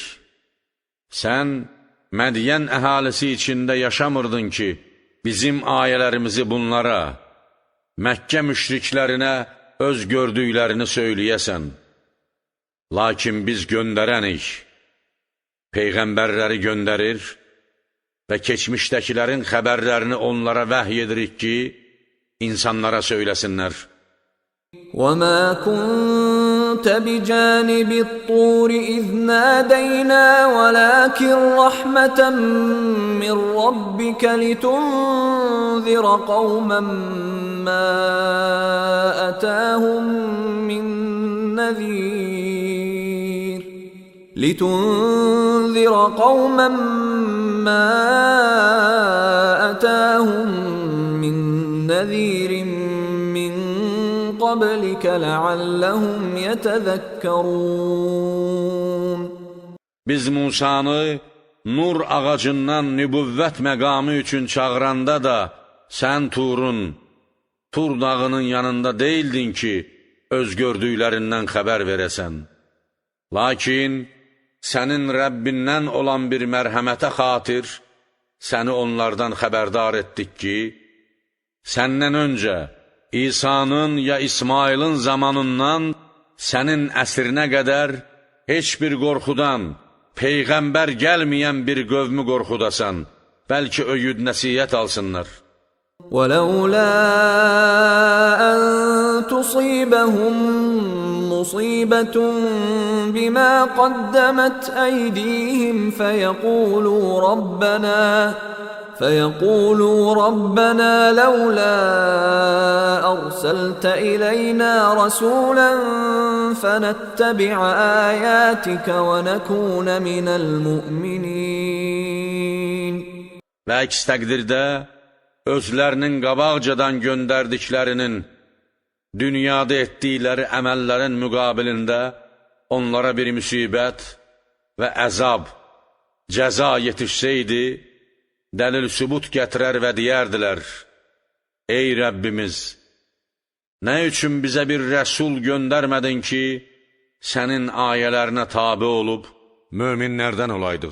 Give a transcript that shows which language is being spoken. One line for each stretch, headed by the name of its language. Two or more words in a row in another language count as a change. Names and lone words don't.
Azerbaijani: Sən Mədiyən əhalisi içində yaşamırdın ki, bizim ayələrimizi bunlara, Məkkə müşriklərinə öz gördüklərini söyləyəsən. Lakin biz göndərənik, Peyğəmbərləri göndərir və keçmişdəkilərin xəbərlərini onlara vəhy edirik ki, insanlara söyləsinlər.
Arabic: وَمَا كُنْتَ بِجَانِبِ الطُّورِ إِذْ نَادَيْنَا وَلَكِنْ رَحْمَةً مِّن رَّبِّكَ لِتُنذِرَ قَوْمًا مَّا أَتَاهُم مِّن نَّذِيرٍ مِّن قَبْلِكَ لَعَلَّهُمْ يَتَذَكَّرُونَ
Azerbaijani: Biz Musanı nur ağacından nübüvvət məqamı üçün çağıranda da sən Turun, Tur dağının yanında deyildin ki, öz gördüklərindən xəbər verəsən. Lakin sənin Rəbbindən olan bir mərhəmətə xatir, səni onlardan xəbərdar etdik ki, səndən öncə İsa'nın ya İsmailin zamanından sənin əsrinə qədər heç bir qorxudan, Peyğəmbər gəlməyən bir qövmü qorxudasan, bəlkə öyüd nəsiyyət alsınlar.
Arabic: وَلَوْلَا أَن تُصِيبَهُم مُّصِيبَةٌ بِمَا قَدَّمَتْ أَيْدِيهِمْ فيقولوا ربنا لولا أرسلت إلينا رسولا فنتبع آياتك ونكون من المؤمنين.
Azerbaijani: Və əks təqdirdə özlərinin qabaqcadan göndərdiklərinin, dünyada etdikləri əməllərin müqabilində onlara bir müsibət və əzab, cəza yetişsəydi, dəlil sübut gətirər və deyərdilər, ey Rəbbimiz, nə üçün bizə bir rəsul göndərmədin ki, sənin ayələrinə tabi olub, möminlərdən olaydıq.